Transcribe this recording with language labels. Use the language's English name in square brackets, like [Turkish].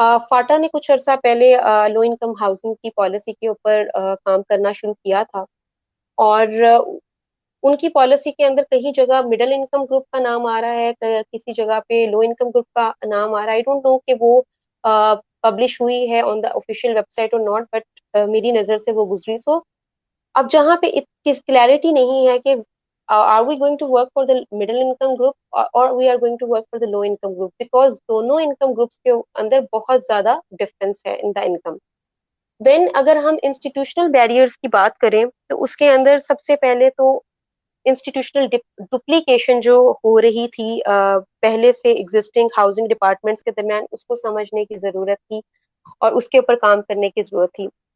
[Urdu] FATA نے کچھ عرصہ پہلے لو انکم ہاؤسنگ کی پالیسی کے اوپر کام کرنا شروع کیا تھا, اور ان کی پالیسی کے اندر کئی جگہ مڈل انکم گروپ کا نام آ رہا ہے, کسی جگہ پہ لو انکم گروپ کا نام آ رہا ہے. [English] I don't know [Urdu] کہ وہ پبلش ہوئی ہے آن دا آفیشیل ویب سائٹ اور ناٹ, بٹ میری نظر سے وہ گزری. سو اب جہاں پہ کلیئرٹی نہیں ہے کہ [English] are we going to work for the middle income group or we are going to work for the low income group, because [Urdu] دونوں انکم گروپس کے اندر بہت زیادہ ڈفرینس ہے [English] In the income. [Urdu] دین اگر ہم انسٹیٹیوشنل بیریئرس کی بات کریں تو اس کے اندر سب سے پہلے تو انسٹیٹیوشنل ڈپلیکیشن جو ہو رہی تھی پہلے سے ایگزسٹنگ ہاؤسنگ ڈپارٹمنٹس کے درمیان, اس کو سمجھنے کی ضرورت تھی اور اس کے اوپر کام کرنے کی ضرورت تھی.